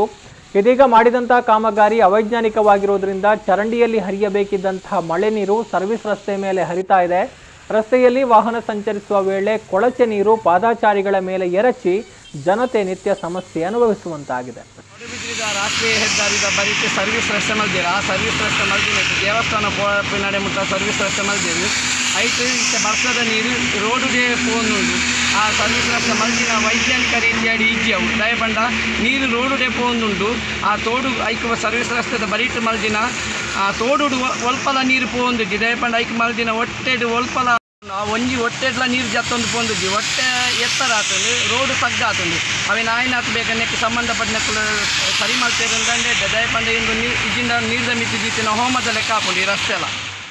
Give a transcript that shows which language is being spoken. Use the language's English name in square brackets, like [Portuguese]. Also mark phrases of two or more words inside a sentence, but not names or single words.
[Kannada] ಇದೀಗ ಮಾಡಿದಂತಹ ಕಾಮಗಾರಿ ಅವೈಜ್ಞಾನಿಕವಾಗಿರುವುದರಿಂದ ಚರಂಡಿಯಲ್ಲಿ ಹರಿಯಬೇಕಿದ್ದಂತಹ ಮಳೆ ನೀರು ಸರ್ವಿಸ್ ರಸ್ತೆ ಮೇಲೆ ಹರಿತಾ ಇದೆ। ರಸ್ತೆಯಲ್ಲಿ ವಾಹನ ಸಂಚರಿಸುವ ವೇಳೆ ಕೊಳಚೆ ನೀರು ಪಾದಾಚಾರಿಗಳ ಮೇಲೆ ಎರಚಿ ಜನತೆ ನಿತ್ಯ ಸಮಸ್ಯೆ ಅನುಭವಿಸುವಂತಾಗಿದೆ। [Tulu] ರಾಷ್ಟ್ರೀಯ ಹೆದ್ದಾರಿದ ಬರೀತೆ ಸರ್ವಿಸ್ ರಸ್ತೆ ಮಲ್ದಿರ ಆ ಸರ್ವಿಸ್ ರಸ್ತೆ ಮಲ್ದಿನ ದೇವಸ್ಥಾನ ನಡೆ ಮುಟ್ಟ ಸರ್ವಿಸ್ ರಸ್ತೆ ಮಲ್ದಿರು ಐದು ವರ್ಷದ ನೀರು ರೋಡು ಡೇ ಪೋನುಂಡು ಆ ಸರ್ವಿಸ್ ರಸ್ತೆ ಮಲ್ದಿನ ವೈಜ್ಞಾನಿಕ ರೀತಿಯಾಗಿ ಈಜಿಯವು ದಯಪಂಡ ನೀರು ರೋಡು ಡೇ ಪೋನುಂಡು ಆ ತೋಡು ಐಕ ಸರ್ವಿಸ್ ರಸ್ತೆದ ಬರೀಟ್ ಮಲ್ದಿನ ಆ ತೋಡು ಒಲ್ಪಲ ನೀರು ಪೋಂದುಜಿ ದಯಪಂಡ ಐಕ ಮಲ್ದಿನ ಒಟ್ಟೆಡು ಒಲ್ಪಲ ಒಂಜಿ ಹೊಟ್ಟೆಡ್ಲ ನೀರು ಜತ್ತೊಂದು ಪೋಂದುಜಿ ಹೊಟ್ಟೆ ಎತ್ತರ ಆತಂದು ರೋಡ್ ಸಗ್ಗ ಆತಂದು ಅವೇನು ಆಯ್ನ ಬೇಕನ್ನಕ್ಕೆ ಸಂಬಂಧಪಟ್ಟ ಸರಿ ಮಾಡ್ತೇವೆ ದಯಪಂಡ ಇಂದು ಇಜಿಂದ ನೀರ್ದ ಮಿತಿ ಹೋಮದ ಲೆಕ್ಕ ಹಾಕೊಂಡು ಈ ರಸ್ತೆ ಎಲ್ಲ